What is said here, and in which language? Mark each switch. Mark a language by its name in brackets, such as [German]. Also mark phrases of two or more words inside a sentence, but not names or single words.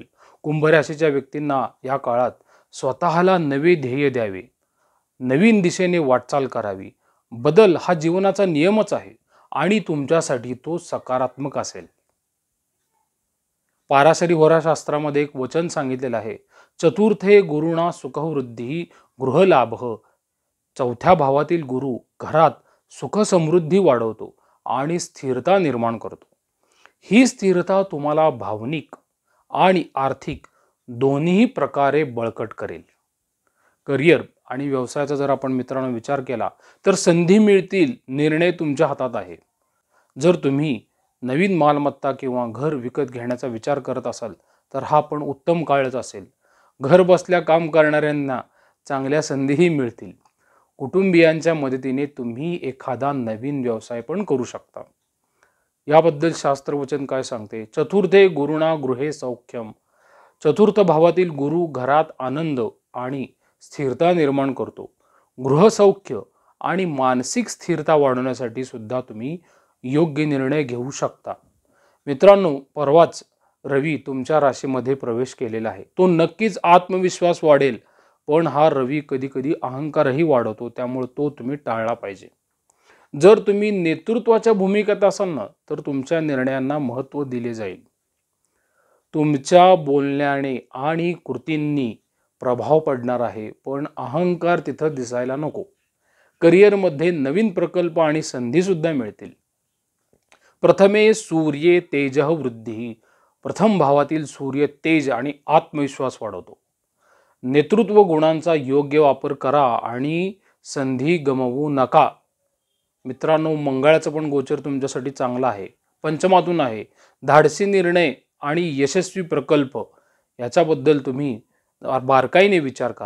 [Marathi] कुंभ राशीच्या व्यक्तींना या काळात स्वतःला नवे ध्येय द्यावे, नवीन दिशेने वाटचाल करावी। बदल हा जीवनाचा नियमच आहे आणि तुमच्यासाठी तो सकारात्मक असेल। पाराशरी होराशास्त्रामध्ये एक वचन सांगितलेलं आहे, [Sanskrit] चतुर्थे गुरुणा सुखवृद्धी गृहलाभ। [Marathi] चौथ्या भावातील गुरु घरात सुख समृद्धी वाढवतो आणि स्थिरता निर्माण करतो। ही स्थिरता तुम्हाला भावनिक आणि आर्थिक दोन्ही प्रकारे बळकट करेल। करिअर आणि व्यवसायाचा जर आपण मित्रांनो विचार केला तर संधी मिळतील, निर्णय तुमच्या हातात आहे। जर तुम्ही नवीन मालमत्ता किंवा घर विकत घेण्याचा विचार करत असाल तर हा पण उत्तम काळच असेल। घर बसल्या काम करणाऱ्यांना चांगल्या संधीही मिळतील। कुटुंबियांच्या मदतीने तुम्ही एखादा नवीन व्यवसाय पण करू शकता। याबद्दल शास्त्रवचन काय सांगते, [Sanskrit] चतुर्थे गुरुणा गृहे सौख्यम। [Marathi] चतुर्थ भावातील गुरु घरात आनंद आणि स्थिरता निर्माण करतो। गृहसौख्य आणि मानसिक स्थिरता वाढवण्यासाठी सुद्धा तुम्ही योग्य निर्णय घेऊ शकता। मित्रांनो, परवाच रवी तुमच्या राशीमध्ये प्रवेश केलेला आहे, तो नक्कीच आत्मविश्वास वाढेल, पण हा रवी कधी कधी अहंकारही वाढवतो, त्यामुळे तो तुम्ही टाळला पाहिजे। जर तुम्ही नेतृत्वाच्या भूमिकेत असाल ना तर तुमच्या निर्णयांना महत्त्व दिले जाईल। तुमच्या बोलण्याने आणि कृतींनी प्रभाव पडणार आहे, पण अहंकार तिथं दिसायला नको। करिअरमध्ये नवीन प्रकल्प आणि संधी सुद्धा मिळतील। [Sanskrit] प्रथमे सूर्य तेजः वृद्धी। [Marathi] प्रथम भावातील सूर्य तेज आणि आत्मविश्वास वाढवतो। नेतृत्व गुणांचा योग्य वापर करा आणि संधी गमावू नका। मित्रांनो, मंगळाचं पण गोचर तुमच्यासाठी चांगला आहे, पंचमातून आहे। धाडसी निर्णय आणि यशस्वी प्रकल्प याच्याबद्दल तुम्ही बारकाईने विचार करा।